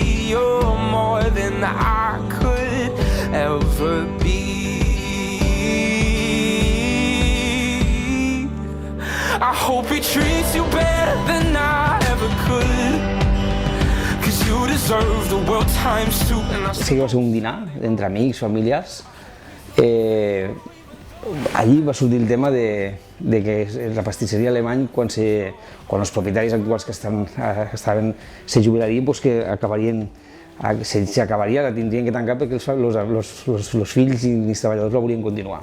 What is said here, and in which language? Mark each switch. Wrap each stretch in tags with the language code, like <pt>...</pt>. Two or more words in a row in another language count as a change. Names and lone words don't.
<en>You're more than I could ever be. I hope he treats you better than I ever could, 'cause you deserve the world times two.</en> <ca>Sí que va ser un dinar entre amics, familiars. Allí va sortir el tema de que la pastisseria alemany, quan els propietaris actuals que se jubilarien, pues que s'acabaria, la tindrien que tancar perquè els fills i els treballadors la volien continuar.</ca>